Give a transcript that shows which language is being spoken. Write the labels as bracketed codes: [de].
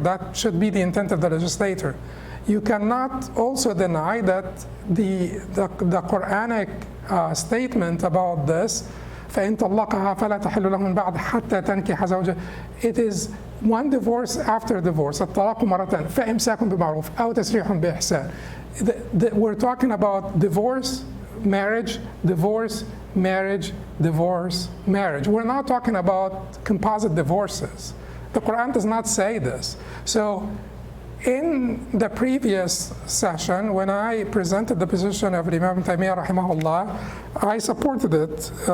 [en] That should be the intent of the legislator. You cannot also deny that the Quranic statement about this, [ar] فَإِن طَلَّقَهَا فَلَا تَحِلُّ لَهُ مِن بَعْدِ حَتَّى تَنكِحَ زَوْجَهَا. [en] It is one divorce after divorce. [ar] الطلاق مرتان فإمساك بمعروف أو تسريح بإحسان. [en] We're talking about divorce, marriage, divorce, marriage, divorce, marriage. We're not talking about composite divorces. The Quran does not say this. So in the previous session, when I presented the position of Imam Taymiyyah rahimahullah, I supported it.